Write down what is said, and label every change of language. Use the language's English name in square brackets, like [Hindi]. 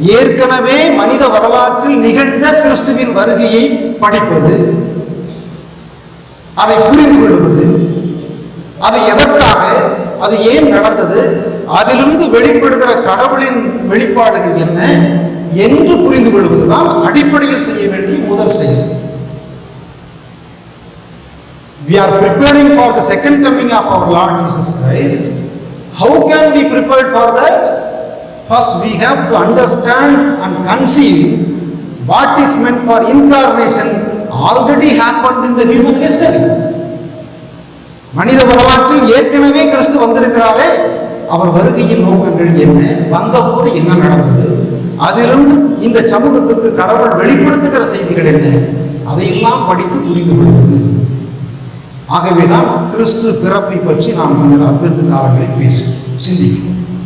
[Tamil] ஏற்கனவே மனித வரலாற்றில் நிகழ்ந்த கிறிஸ்துவின் வருகையை படிப்பது, அதை புரிந்து கொள்வது, அது எதற்காக, அது ஏன் நடந்தது, அதிலிருந்து வெளிப்படுகிற கடவுளின் வெளிப்பாடுகள் என்ன என்று புரிந்து கொள்வதுதான் அடிப்படையில் செய்ய வேண்டிய முதல் செயல். [English] We are preparing for the second coming of our Lord Jesus Christ. How can we prepare for that? First we have to understand and conceive what is meant for incarnation already happened in the human history. [Tamil] மனித வரலாற்றில் ஏற்கனவே கிறிஸ்து வந்திருக்கிறாரே, அவர் வருகையின் நோக்கங்கள் என்ன, வந்தபோது என்ன நடந்தது, அதிலிருந்து இந்த சமூகத்திற்கு கடவுள் வெளிப்படுத்துகிற செய்திகள் என்ன, அதையெல்லாம் படித்து புரிந்து கொள்வது. ஆகவேதான் கிறிஸ்து பிறப்பை பற்றி நாம் முன்னர் அற்புத காலங்களில் சிந்திக்கிறோம்.